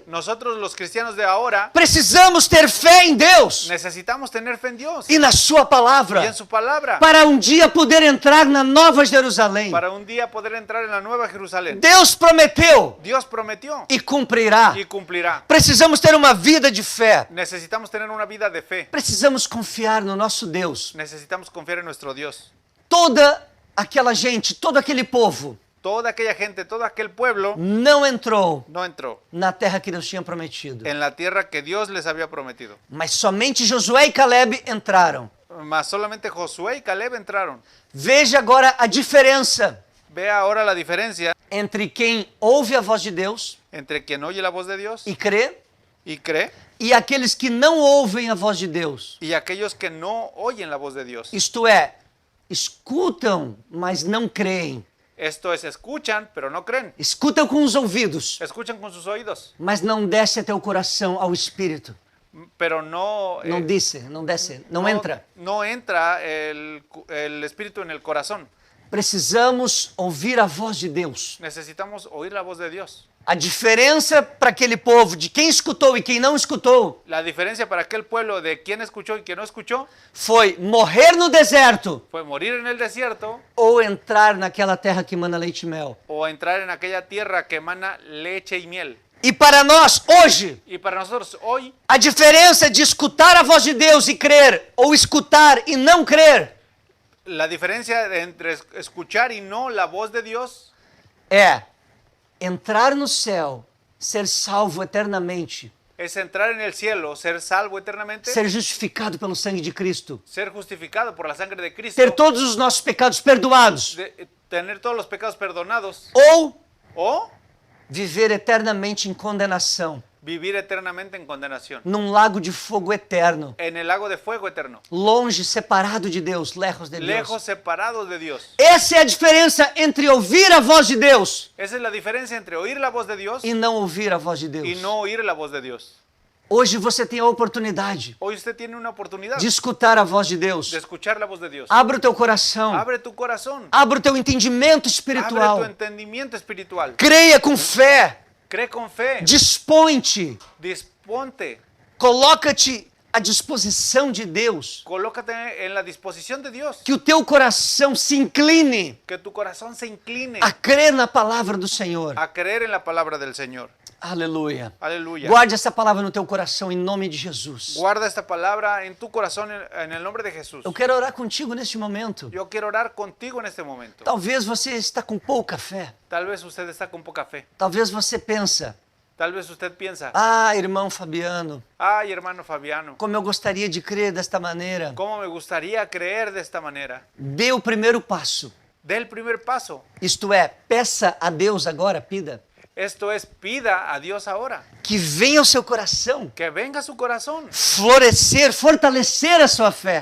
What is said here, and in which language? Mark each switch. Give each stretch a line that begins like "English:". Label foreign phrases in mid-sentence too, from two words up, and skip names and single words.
Spanish: nosotros los cristianos de ahora,
Portuguese: precisamos ter fé em Deus
Spanish: necesitamos tener fe en Dios
Portuguese: e na sua
Spanish: y
Portuguese: palavra
Spanish: en su palabra
Portuguese: para um dia poder entrar na nova Jerusalém.
Spanish: para un día poder entrar en la nueva Jerusalén.
Portuguese: Deus prometeu
Spanish: Dios prometió
Portuguese: e cumprirá.
Spanish: y cumplirá.
Portuguese: Precisamos ter uma vida de fé.
Spanish: Necesitamos tener una vida de fe.
Portuguese: Precisamos confiar no nosso Deus.
Spanish: Necesitamos confiar en nuestro Dios.
Portuguese: Toda aquela gente, todo aquele povo,
Spanish: toda aquella gente, todo aquel pueblo
Portuguese: não entrou
Spanish: no entró
Portuguese: na terra que Deus tinha prometido.
Spanish: en la tierra que Dios les había prometido.
Portuguese: Mas somente Josué e Caleb entraram.
Spanish: Mas solamente Josué y Caleb entraron.
Portuguese: Veja agora a diferença
Spanish: Ve ahora la diferencia
Portuguese: entre quem ouve a voz de Deus
Spanish: entre quien oye la voz de Dios
Portuguese: e crê
Spanish: y cree
Portuguese: e aqueles que não ouvem a voz de Deus.
Spanish: y aquellos que no oyen la voz de Dios.
Portuguese: Isto é, escutam, mas não creem.
Spanish: Esto es, escuchan, pero no creen.
Portuguese: Escutam com os ouvidos,
Spanish: Escuchan con sus oídos,
Portuguese: mas não desce até o coração, ao espírito.
Spanish: pero no,
Portuguese: Não desce, não
Spanish: no- entra. no entra el espíritu en el corazón.
Portuguese: Precisamos ouvir a voz de Deus.
Spanish: Necesitamos oír la voz de Dios.
Portuguese: A diferença para aquele povo de quem escutou e quem não escutou
Spanish: La diferencia para aquel pueblo de quien escuchó y quien no escuchó
Portuguese: foi morrer no deserto
Spanish: fue morir en el desierto
Portuguese: ou entrar naquela terra que mana leite e mel.
Spanish: o entrar en aquella tierra que emana leche y miel.
Portuguese: E para nós, hoje,
Spanish: Y para nosotros hoy,
Portuguese: a diferença de escutar a voz de Deus e crer, ou escutar e não crer,
Spanish: la diferencia entre escuchar y no la voz de Dios
Portuguese: é entrar no céu, ser salvo eternamente,
Spanish: es entrar en el cielo, ser salvo eternamente,
Portuguese: ser justificado pelo sangue de Cristo,
Spanish: ser justificado por la sangre de Cristo,
Portuguese: ter todos os nossos pecados perdoados,
Spanish: tener todos los pecados perdonados
Portuguese: ou
Spanish: o
Portuguese: viver eternamente em condenação,
Spanish: vivir eternamente en condenación,
Portuguese: num lago de fogo eterno,
Spanish: en el lago de fuego eterno,
Portuguese: longe, separado de Deus, lejos de Deus.
Spanish: lejos, separados de Dios.
Portuguese: Essa é a diferença entre ouvir a voz de Deus
Spanish: Esa es la diferencia entre oír la voz de Dios
Portuguese: e não ouvir a voz de Deus.
Spanish: y no oír la voz de Dios.
Portuguese: Hoje você tem a oportunidade
Spanish: Hoy usted tiene una oportunidad
Portuguese: de escutar a voz de Deus.
Spanish: de escuchar la voz de Dios.
Portuguese: Abra o teu coração,
Spanish: Abre tu corazón,
Portuguese: abra o teu entendimento
Spanish: abre tu
Portuguese: espiritual.
Spanish: entendimiento espiritual.
Portuguese: Creia com fé,
Spanish: Cree con fe,
Portuguese: dispõe-te,
Spanish: disponte,
Portuguese: coloca-te à disposição de Deus.
Spanish: colócate en la disposición de Dios.
Portuguese: Que o teu coração se incline
Spanish: Que tu corazón se incline
Portuguese: a crer na palavra do Senhor.
Spanish: a creer en la palabra del Señor.
Portuguese: Aleluia.
Spanish: Aleluya.
Portuguese: Guarde essa palavra no teu coração em nome de Jesus.
Spanish: Guarda esta palabra en tu corazón en el nombre de Jesús.
Portuguese: Eu quero orar contigo neste momento.
Spanish: Yo quiero orar contigo en este momento.
Portuguese: Talvez você está com pouca fé.
Spanish: Tal vez usted está con poca fe.
Portuguese: Talvez você pensa:
Spanish: Tal vez usted piensa,
Portuguese: ah, irmão Fabiano,
Spanish: ay, hermano Fabiano,
Portuguese: como eu gostaria de crer desta maneira.
Spanish: cómo me gustaría creer de esta manera.
Portuguese: Dê o primeiro passo.
Spanish: Dé el primer paso.
Portuguese: Isto é, peça a Deus agora,
Spanish: pida, Esto es, pida a Dios ahora.
Portuguese: que venha ao seu coração
Spanish: Que venga a su corazón.
Portuguese: florescer, fortalecer a sua fé.